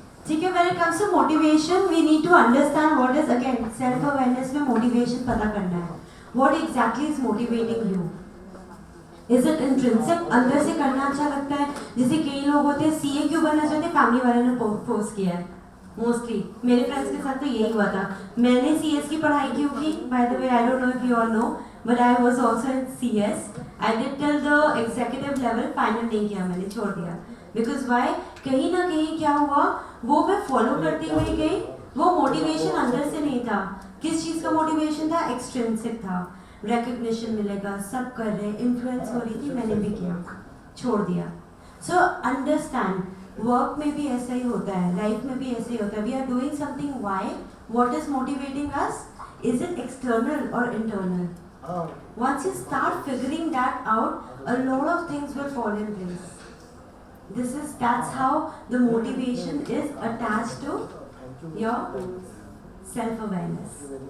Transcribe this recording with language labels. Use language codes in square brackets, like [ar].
[hi] ठीक है, [en] when it comes to motivation, we need to understand what is, again, [hi] self-awareness में motivation पता करना है. [en] What exactly is motivating you? Is it intrinsic? [hi] अंदर से करना अच्छा लगता है. जैसे कई लोग होते हैं CA क्यों बनना चाहते हैं, फैमिली वाले ने फोर्स किया है. मोस्टली मेरे फ्रेंड्स के साथ तो यही हुआ था. मैंने CS की पढ़ाई क्यों की? [en] By the way, I don't know if you all know, but I was also in CS. I did till the executive level, final [hi] नहीं किया, मैंने छोड़ दिया. [en] because why, [hi] कहीं ना कहीं क्या हुआ, वो मैं फॉलो करती हुई गई, वो मोटिवेशन अंदर से नहीं था. किस चीज़ का मोटिवेशन था? एक्सट्रिंसिक था. रिकग्निशन मिलेगा, सब कर रहे, इन्फ्लुएंस हो रही थी, मैंने भी किया, छोड़ दिया. सो अंडरस्टैंड, वर्क में भी ऐसा ही होता है, लाइफ में भी ऐसा ही होता है. [en] We are doing something, why, what is motivating us? Is it external और internal? Once you start figuring that out, a lot of things will fall in place. That's how the motivation is attached to your self-awareness.